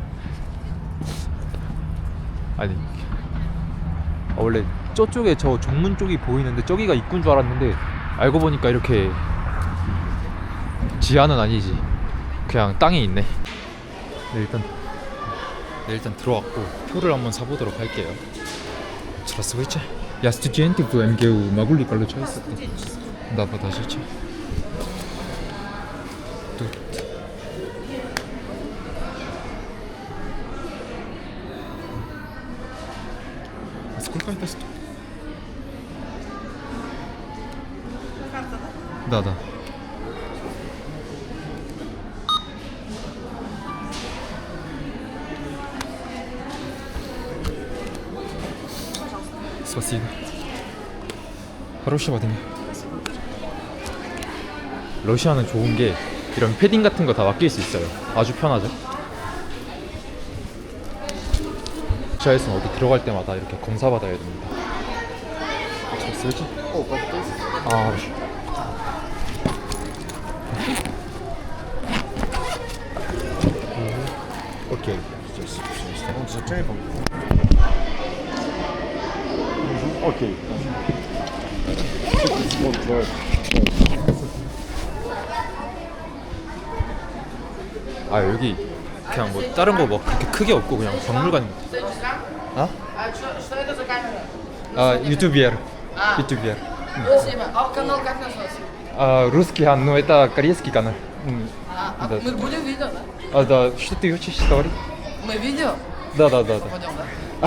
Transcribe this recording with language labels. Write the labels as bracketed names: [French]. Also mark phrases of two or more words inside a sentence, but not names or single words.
[Korean] 원래 저쪽에 저 정문 쪽이 보이는데 저기가 입구인 줄 알았는데, 알고 보니까 이렇게 지하는 아니지, 그냥 땅이 있네. 일단 들어왔고 표를 한번 사보도록 할게요. [Russian] Здравствуйте. Я студент в МГУ. Могу ли получаться? Да, подождите. Тут. А сколько это стоит? Да. Спасибо. хорошего дня. [Korean] 러시아는 좋은 게 이런 패딩 같은 거 다 맡길 수 있어요. 아주 편하죠. 러시아에서는 어디 들어갈 때마다 이렇게 검사받아야 됩니다. 잘 쓰지? [Russian] Окей. Окей. [Korean] 여기 그냥 뭐 다른 거 뭐 그렇게 크게 없고 그냥 박물관. [Russian] Что это за камера? ютубер. Спасибо. А канал как называется? Русский, но это корейский канал. Да. Мы будем видео, да? Да, что ты учишь истории? Мы видео? Да. Пойдем, да?